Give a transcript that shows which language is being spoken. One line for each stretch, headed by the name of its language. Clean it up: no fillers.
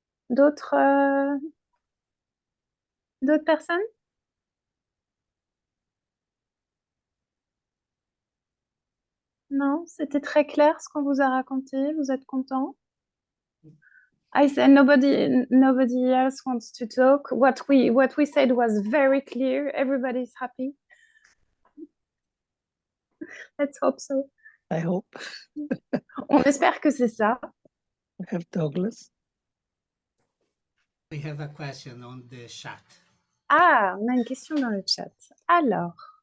French: D'autres personnes? Non, c'était très clair ce qu'on vous a raconté. Vous êtes content?
English: I said nobody else wants to talk. What we said was very clear. Everybody's happy. Let's hope so. I hope.
French: On espère que c'est ça.
English: We have Douglas. We have a question on the chat.
French: Ah, on a une question dans le chat. Alors,